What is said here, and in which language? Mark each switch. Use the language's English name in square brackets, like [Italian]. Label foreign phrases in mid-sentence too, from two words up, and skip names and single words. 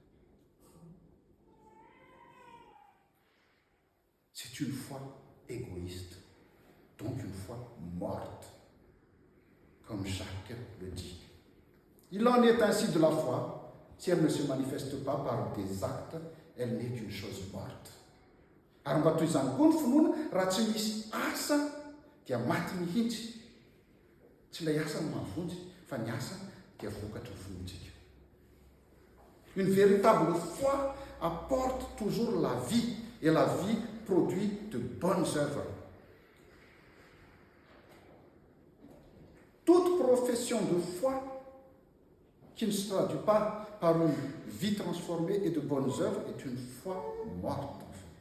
[French] C'est une foi égoïste, donc une foi morte, comme Jacques le dit. Il en est ainsi de la foi, si elle ne se manifeste pas par des actes, elle n'est qu'une chose morte. [Malagasy] Mba toy izany koa ny finoana raha tsy misy asa dia maty mihitsy. Tsy ilay asa no mahavonjy, fa ny asa dia vokatra ny finoantsika. [French] Une véritable foi apporte toujours la vie, et la vie produit de bonnes œuvres. Toute profession de foi qui ne se traduit pas par une vie transformée et de bonnes œuvres est une foi morte, en fait.